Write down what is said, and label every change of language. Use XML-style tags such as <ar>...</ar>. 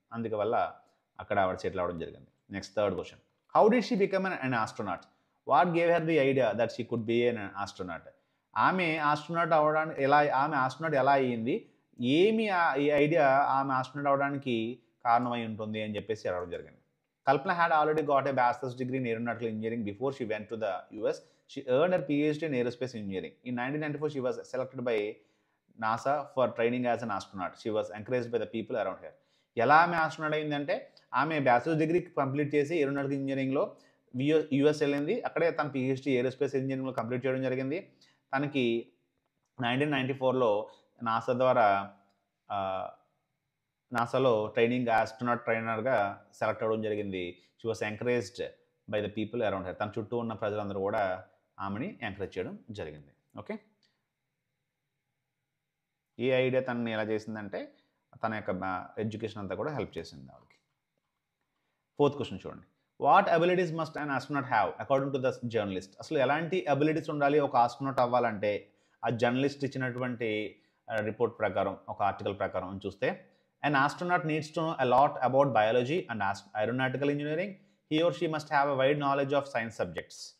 <te>అందువల్ల అక్కడ ఆవిడ సెటిల్ అవ్వడం జరిగింది. Next, third question,</te> <en>How did she become an astronaut? What gave her the idea that she could be an astronaut?</en> <te>ఆమె astronaut అవ్వడానికి astronaut ఎలా అయ్యింది? ఏమి ఈ ఐడియా ఆమె ఆస్ట్రోనాట్ అవ్వడానికి కారణమై ఉంటుంది అని చెప్పేసి అడగడం జరిగింది.</te> <en>Kalpana had already got a bachelor's degree in aeronautical engineering before she went to the US. She earned her PhD in aerospace engineering. In 1994, she was selected by NASA for training as an astronaut. She was encouraged by the people around her.</en> <te>ఎలా ఆమె astronaut అయిందంటే, ఆమె bachelors degree complete చేసి aeronautical ఇంజనీరింగ్లో US వెళ్ళింది. అక్కడే తన PhD aerospace ఇంజనీరింగ్లో కంప్లీట్ చేయడం జరిగింది. తనకి 1994లో నాసా ద్వారా నాసాలో ఆస్ట్రోనాట్ ట్రైనర్గా సెలెక్ట్ అవ్వడం జరిగింది.</te> <en>She was encouraged by the people around her.</en> <te>తన చుట్టూ ఉన్న ప్రజలందరూ కూడా ఆమెని ఎంకరేజ్ చేయడం జరిగింది. ఓకే, ఈ ఐడియా తనని ఎలా చేసిందంటే, తన యొక్క ఎడ్యుకేషన్ అంతా కూడా హెల్ప్ చేసింది ఆవిడకి.</te> <en>Fourth question చూడండి, what abilities must an astronaut have according to the journalist?</en> <te>అసలు ఎలాంటి అబిలిటీస్ ఉండాలి ఒక ఆస్ట్రోనాట్ అవ్వాలంటే? ఆ జర్నలిస్ట్ ఇచ్చినటువంటి రిపోర్ట్ ప్రకారం, ఒక ఆర్టికల్ ప్రకారం చూస్తే,</te> <en>an astronaut needs to know a lot about biology and aeronautical engineering. He or she must have a wide knowledge of science subjects.</en>